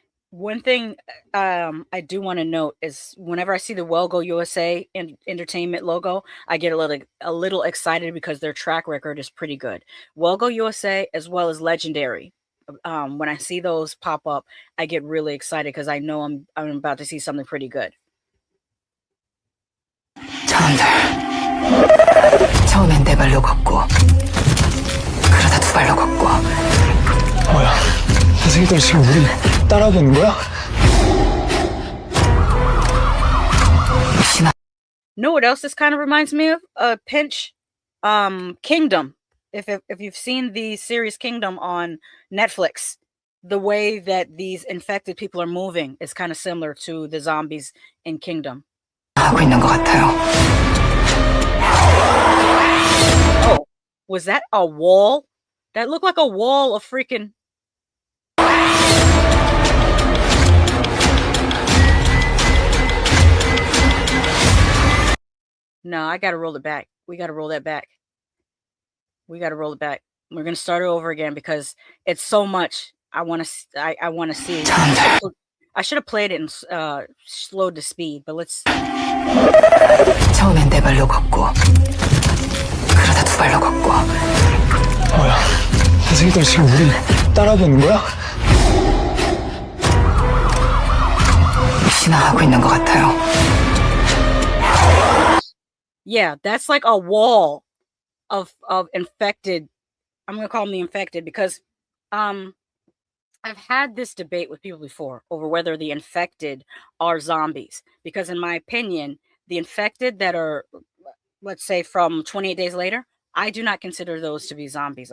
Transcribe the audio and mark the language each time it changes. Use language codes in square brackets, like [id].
[en] One thing I do want to note is whenever I see the Well Go USA Entertainment logo, I get a little excited because their track record is pretty good. Well Go USA as well as Legendary. When I see those pop up, I get really excited because I know I'm about to see something pretty good. [ko] 처음엔 네 발로 걷고 그러다 두 발로 걷고 뭐야? 저 새끼들 지금 우리 따라오는 거야? [en] Know what else this kind of reminds me of? Pinch, Kingdom. If you've seen the series Kingdom on Netflix, the way that these infected people are moving is kind of similar to the zombies in Kingdom. [ko] 하고 있는 것 같아요. [en] Oh, was that a wall? That looked like a wall of freaking... No, I gotta roll it back. We gotta roll that back. We gotta roll it back. We're gonna start it over again because it's so much. I want to see. I should have played it and slowed the speed, but let's. [ko] 처음엔 네 발로 걷고 그러다 두 발로 걷고. 뭐야? 저 새끼들 지금 우리 따라오는 거야? 지나가고 있는 것 같아요. [en] Yeah, that's like a wall of infected. I'm gonna call them the infected because I've had this debate with people before over whether the infected are zombies, because in my opinion, the infected that are, let's say, from 28 days later, I do not consider those to be zombies.